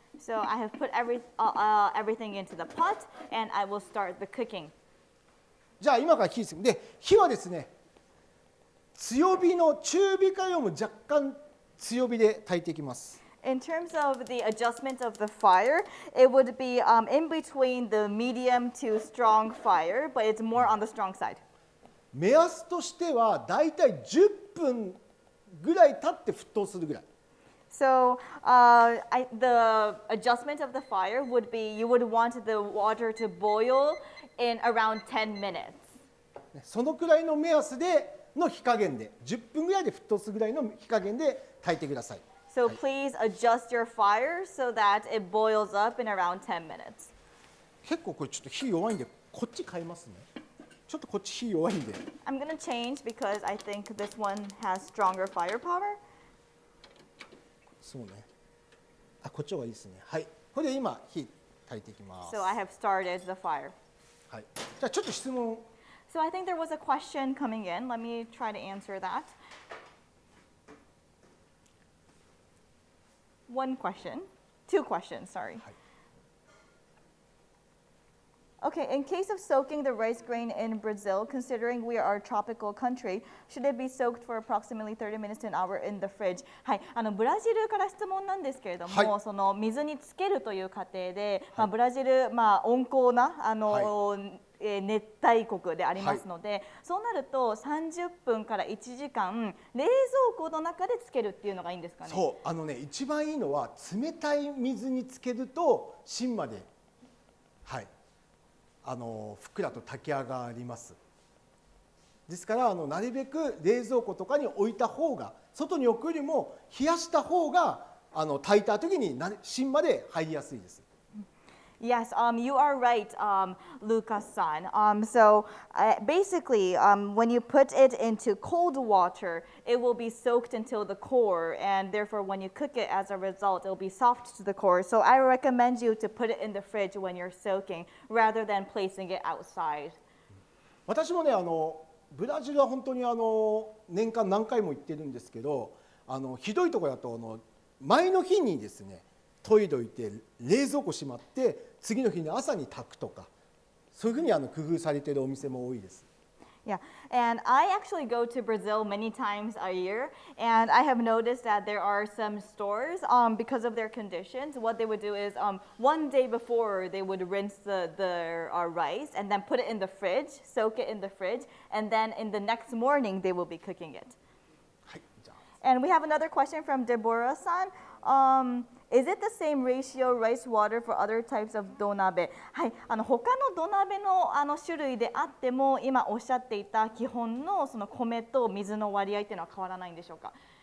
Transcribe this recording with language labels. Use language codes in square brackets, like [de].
[en] So I have put everything into the pot, and I will start the cooking. [ja] じゃあ今から火ですで、火はですね、強火の中火からよりも若干強火で炊いていきます。 [en] In terms of the adjustment of the fire, it would be in between the medium to strong fire, but it's more on the strong side. [ja] 目安としてはだいたい10分ぐらい経って沸騰するぐらい。 [en] So the adjustment of the fire would be you would want the water to boil in around 10 minutes. [ja] そのくらいの目安での火加減で10分ぐらいで沸騰するぐらいの火加減で炊いてください。 [en] So please adjust your fire so that it boils up in around 10 minutes. [ja] 結構これちょっと火弱いんでこっち変えますね。ちょっとこっち火弱いんで。 [en] I'm going to change because I think this one has stronger firepower. [ja] そうね。こっちの方がいいですね。はい。これで今火炊いていきます。 [en] So I have started the fire. [ja] はい。じゃあちょっと質問。 [en] So I think there was a question coming in. Let me try to answer that. One question. Two questions, sorry. [ja] はい。 [en] Okay, in case of soaking the rice grain in Brazil, considering we are a tropical country, should it be soaked for approximately 30 minutes to an hour in the fridge? [ja] はい、ブラジルから質問なんですけれども、はい、その水につけるという過程で、ブラジル、温厚な熱帯国でありますので、そうなると30分から1時間冷蔵庫の中でつけるっていうのがいいんですかね。そうね、一番いいのは冷たい水につけると芯まで、はい、ふっくらと炊き上がります。ですからなるべく冷蔵庫とかに置いた方が、外に置くよりも冷やした方が炊いた時に芯まで入りやすいです。 [en] Yes, you are right, Lucas-san. So basically, when you put it into cold water, it will be soaked until the core, and therefore when you cook it as a result, it will be soft to the core. So I recommend you to put it in the fridge when you're soaking, rather than placing it outside. [ja] 私もね、ブラジルは本当に年間何回も行ってるんですけど、ひどいところだと前の日にですね、研いどいて冷蔵庫しまって次の日の朝に炊くとか、そういうふうに工夫されているお店も多いです。 [en] Yeah, and I actually go to Brazil many times a year, and I have noticed that there are some stores, because of their conditions, what they would do is one day before they would rinse the rice and then put it in the fridge, soak it in the fridge, and then in the next morning they will be cooking it. And we have another question from Deborah-san. Is it the same ratio rice water for other types of 土鍋？ [ja] はい、他の土鍋の種類であっても、今おっしゃっていた基本のその米と水の割合っていうのは変わらないんでしょうか？